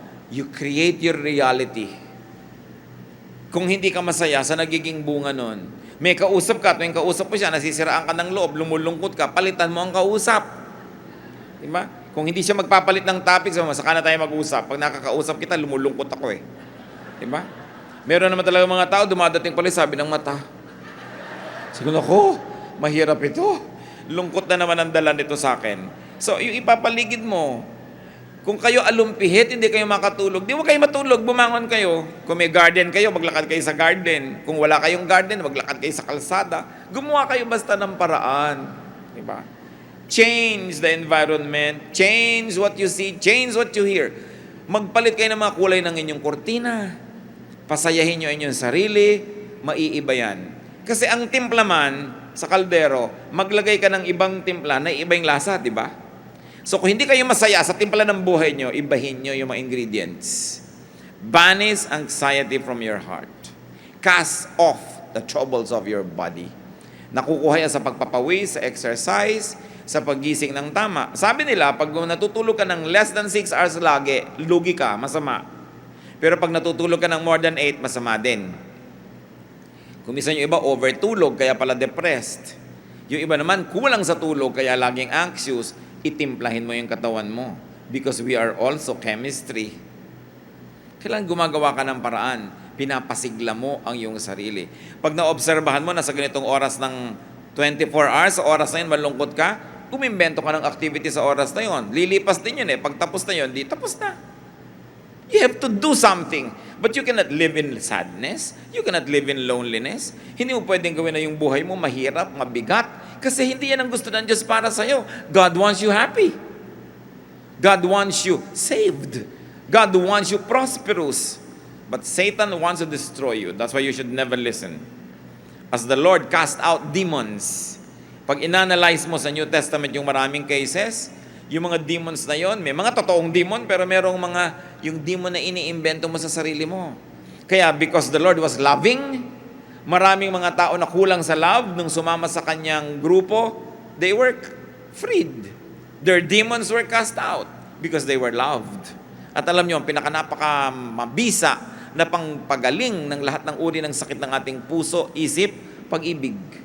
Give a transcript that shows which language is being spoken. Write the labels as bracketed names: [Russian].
[English] You create your reality. [Filipino] Kung hindi ka masaya sa nagiging bunga nun, may kausap ka, tuwing kausap mo siya, nasisiraan ka ng loob, lumulungkot ka, palitan mo ang kausap. Diba? Kung hindi siya magpapalit ng topic, saka na tayo mag-usap. Pag nakakausap kita, lumulungkot ako eh. Diba? Meron naman talaga mga tao, dumadating pala sabi ng mata. Siguro ko, mahirap ito. Lungkot na naman ang dala nito sa akin. So, yung ipapaligid mo, kung kayo alumpihit, hindi kayo makatulog, di mo kayo matulog, bumangon kayo. Kung may garden kayo, maglakad kayo sa garden. Kung wala kayong garden, maglakad kayo sa kalsada. Gumawa kayo basta ng paraan. Diba? [English] Change the environment, change what you see, change what you hear. [Filipino] Magpalit kayo ng mga kulay ng inyong kortina. Pasayahin nyo inyong sarili, maiiba yan. Kasi ang timpla man sa kaldero, maglagay ka ng ibang timpla na iba yung lasa, di ba? So kung hindi kayo masaya sa timpla ng buhay nyo, ibahin nyo yung mga ingredients. [English] Banish anxiety from your heart. Cast off the troubles of your body. [Filipino] Nakukuha yan sa pagpapawis, sa exercise, sa paggising ng tama. Sabi nila, pag natutulog ka ng [English] less than 6 hours [Filipino] lagi, lugi ka, masama. Pero pag natutulog ka ng [English] more than 8, [Filipino] masama din. Kung minsan yung iba, overtulog, kaya pala depressed. Yung iba naman, kulang sa tulog, kaya laging anxious, itimplahin mo yung katawan mo. [English] Because we are also chemistry. [Filipino] Kailangan gumagawa ka ng paraan. Pinapasigla mo ang iyong sarili. Pag naobserbahan mo na sa ganitong oras ng 24 hours, sa oras na yun, malungkot ka, umimbento ka ng activity sa oras na yun. Lilipas din yun eh. Pag tapos na yun, di tapos na. [English] You have to do something. But you cannot live in sadness. You cannot live in loneliness. [Filipino] Hindi mo pwedeng gawin na yung buhay mo mahirap, mabigat. Kasi hindi yan ang gusto ng Diyos para sa'yo. [English] God wants you happy. God wants you saved. God wants you prosperous. But Satan wants to destroy you. That's why you should never listen. As the Lord cast out demons, [Filipino] pag inanalyze mo sa New Testament yung maraming cases, yung mga demons na yon, may mga totoong demon, pero merong mga, yung demon na iniimbento mo sa sarili mo. Kaya [English] because the Lord was loving, [Filipino] maraming mga tao na kulang sa love, nung sumama sa kanyang grupo, [English] they were freed. Their demons were cast out because they were loved. [Filipino] At alam nyo, ang pinakanapaka-mabisa na pangpagaling ng lahat ng uri ng sakit ng ating puso, isip, pag-ibig.